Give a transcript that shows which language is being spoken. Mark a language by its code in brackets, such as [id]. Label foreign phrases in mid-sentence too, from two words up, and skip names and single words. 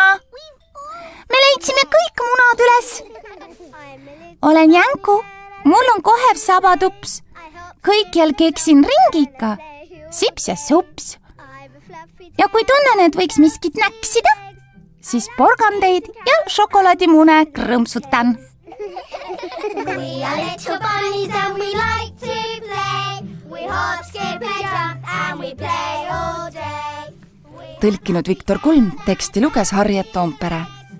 [et] Me leidsime kõik munad üles. Olen jänku, mul on kohev sabatups. Kõikjal keksin ringiga, sips ja sups. Ja kui tunnen, et võiks miskit näksida, siis porgandeid ja šokolaadimune krõmpsutan. [en] We are little bunnies and we like to play. We hop, skip and jump and we play all day. [et] Tõlkinud Viktor Kulm, teksti luges Harriet Toompere.